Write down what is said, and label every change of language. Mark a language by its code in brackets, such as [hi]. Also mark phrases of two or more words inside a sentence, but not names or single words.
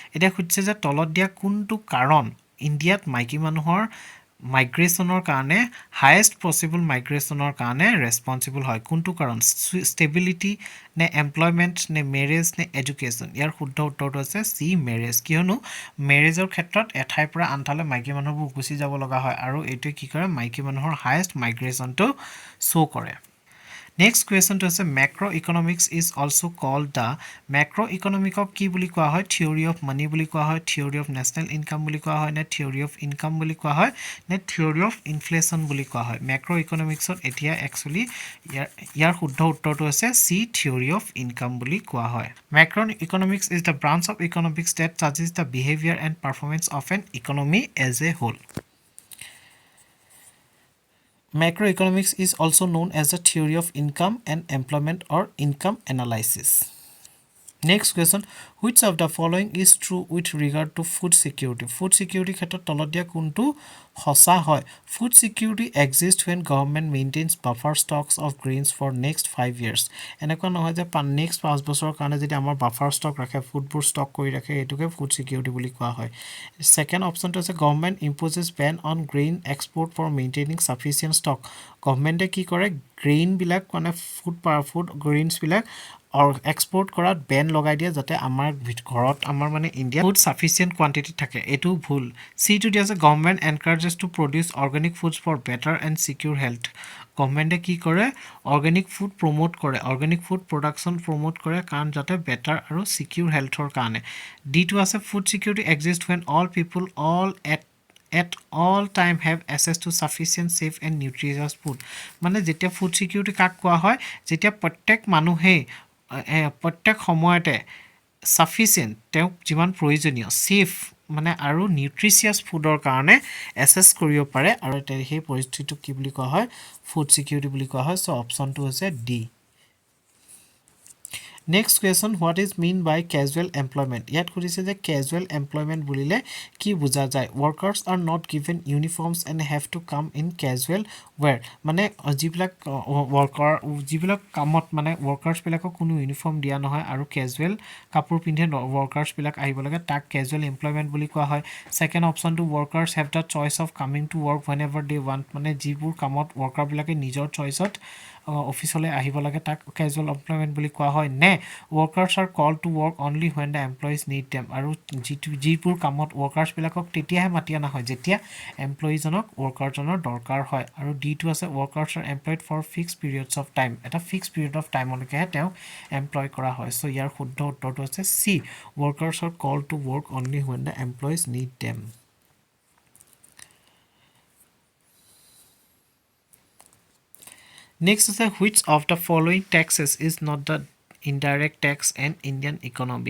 [as] এতিয়া সুধিছে যে তলত দিয়া কোনটো কাৰণ ইণ্ডিয়াত মাইকী মানুহৰ মাইগ্ৰেশ্যনৰ কাৰণে [en] highest possible migrationৰ [as] কাৰণে ৰেসপন্সিবল হয় কোনটো কাৰণ ষ্টেবিলিটি নে এমপ্লয়মেন্ট নে মেৰেজ নে এডুকেশ্যন ইয়াৰ শুদ্ধ উত্তৰটো আছে সি মেৰেজ কিয়নো মেৰেজৰ ক্ষেত্ৰত এঠাইৰ পৰা আনঠাইলৈ মাইকী মানুহবোৰ গুচি যাব লগা হয় আৰু এইটোৱে কি কৰে মাইকী মানুহৰ [en] highest migrationটো show [as] কৰে [en] Next question to say macroeconomics is also called the macroeconomic of [as] কি বুলি কোৱা হয় [en] theory of money [as] বুলি কোৱা হয় [en] theory of national income [as] বুলি কোৱা হয় [en] নে theory of income [as] বুলি কোৱা হয় নে [en] theory of inflation বুলি কোৱা হয় macroeconomics [as] ত এতিয়া [en] actually [as] ইয়াৰ শুদ্ধ উত্তৰটো আছে [en] C theory of income [as] বুলি কোৱা হয় [en] macroeconomics is the branch of economics that studies the behavior and performance of an economy as a whole Macroeconomics is also known as the theory of income and employment or income analysis. Next question, which of the following is true with regard to food security? Food security [as] ক্ষেত্ৰত তলত দিয়া কোনটো সঁচা হয়? [en] Food security exists when government maintains buffer stocks of grains for next 5 years. [as] এনেকুৱা নহয় যে next 5 বছৰৰ কাৰণে যদি আমাৰ [en] buffer stock [as] ৰাখে [en] foodবোৰ stock [as] কৰি ৰাখে এটোকে [en] food security [as] বুলি কোৱা হয়। [en] Second option to আছে government imposes ban on grain export for maintaining sufficient stock. [as] গভৰ্ণমেণ্টে কি কৰে গ্ৰেইন বিলাক মানে [en] food grains [as] বিলাক [en] or export [as] কৰাত বেন লগাই দিয়ে যাতে আমাৰ ঘৰত আমাৰ মানে [en] India food sufficient quantity [as] থাকে এটো ভুল [en] C two [as] দিয়া আছে গভৰ্ণমেণ্ট [en] encourages to produce organic foods for better and secure health [as] গভৰ্ণমেণ্টে কি কৰে [en] organic food promote [as] কৰে [en] organic food production promote [as] কৰে কাৰণ যাতে বেটাৰ আৰু সিকিউৰ হেল্থৰ কাৰণে ডি টু আছে [en] food security exist when all people all at all time have access to sufficient safe and nutritious food [as] মানে যেতিয়া [en] food security [as] কাক কোৱা হয় যেতিয়া প্ৰত্যেক মানুহে প্ৰত্যেক সময়তে সাফিসিয়েন্ট তেওঁক যিমান প্ৰয়োজনীয় সেফ মানে আৰু নিউট্ৰিচিয়াছ ফুডৰ কাৰণে এসেস কৰিব পাৰে আৰু সেই পৰিস্থিতিটো কি বুলি কোৱা হয় [en] food security [as] বুলি কোৱা হয় সো অপচনটো হৈছে ডি [en] Next question, what is mean by casual employment? [as] ইয়াত খুদিছে যে [en] casual employment [as] বুলিলে কি বুজা যায় [en] workers are not given uniforms and have to come in casual wear [as] মানে যিবিলাক worker যিবিলাক কামত মানে workers বিলাকক কোনো ইউনিফৰ্ম দিয়া নহয় আৰু casual কাপোৰ পিন্ধে workers বিলাক আহিব লাগে তাক [en] casual employment [as] বুলি কোৱা হয় [en] second option to workers have the choice of coming to work whenever they want [as] মানে যিবোৰ কামত worker বিলাকে নিজৰ চইচত অফিসলে আহিব লাগে তাক [en] casual employment [as] বুলি কোৱা হয় নে [en] workers are called to work only when the employees need them [as] আৰু যিপুৰ কামত [en] workers [as] বিলাকক তেতিয়াহে মাতিয়া না হয় যেতিয়া এমপ্লয়ি জনক worker জনৰ দৰকাৰ হয় আৰু ডি টু আছে [en] workers are employed for fixed periods of time এটা fixed period of time [as] লৈকে তেওঁ এমপ্লয় কৰা হয় সো ইয়াৰ শুদ্ধ উত্তৰটো আছে সি [en] workers are called to work only when the employees need them Next is which of the following taxes is not the indirect tax and Indian economy.